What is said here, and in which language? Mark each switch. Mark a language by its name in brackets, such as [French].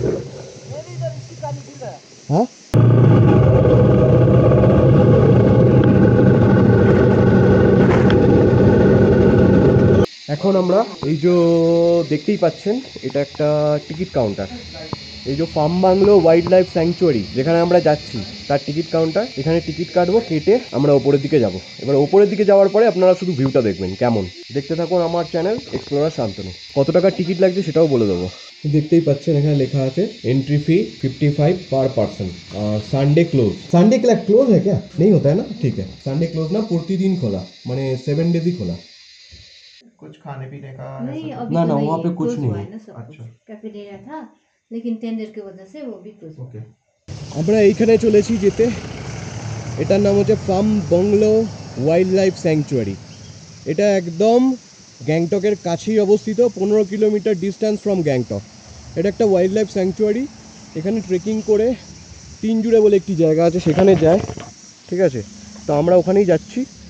[Bangla] হ্যাঁ, এখন আমরা এই যে দেখতেই পাচ্ছেন, এটা একটা টিকিট কাউন্টার, এই যে farm bungalow wild life sanctuary যেখানে আমরা যাচ্ছি তার টিকিট কাউন্টার। এখানে টিকিট কাটবো, কেটে আমরা ওপরের দিকে যাব। এবার ওপরের দিকে যাওয়ার পরে আপনারা শুধু ভিউটা দেখবেন কেমন। দেখতে থাকুন আমার চ্যানেল এক্সপ্লোরার শান্তনু। কত টাকা টিকিট লাগছে সেটাও বলে দেবো। দেখতেই পাচ্ছেন এখানে লেখা আছে [Hindi] एंट्री फी 55 पर पर्सन और संडे क्लोज। संडे के लिए क्लोज है क्या? नहीं होता है ना, ठीक है, संडे क्लोज ना, प्रतिदिन खोला, माने 7 डेज ही खोला। कुछ खाने पीने का नहीं, ऐसा? अभी ना तो ना, नहीं, वहाँ पे कुछ [English] close [Hindi] नहीं हुआ है। है ना सब कुछ। अच्छा। कैफेटेरिया था लेकिन टेंडर की वजह से वो भी क्लोज हुआ। ओके। [Bangla] আমরা এইখানে চলেছি যেতে, এটার নাম হচ্ছে farm bungalow wild life sanctuary. এটা একদম গ্যাংটকের কাছেই অবস্থিত, 15 কিলোমিটার ডিস্ট্যান্স ফ্রম গ্যাংটক। এটা একটা ওয়াইল্ড লাইফ স্যাংচুয়ারি। এখানে ট্রেকিং করে তিনজুড়ে বলে একটি জায়গা আছে সেখানে যায়, ঠিক আছে, তো আমরা ওখানেই যাচ্ছি।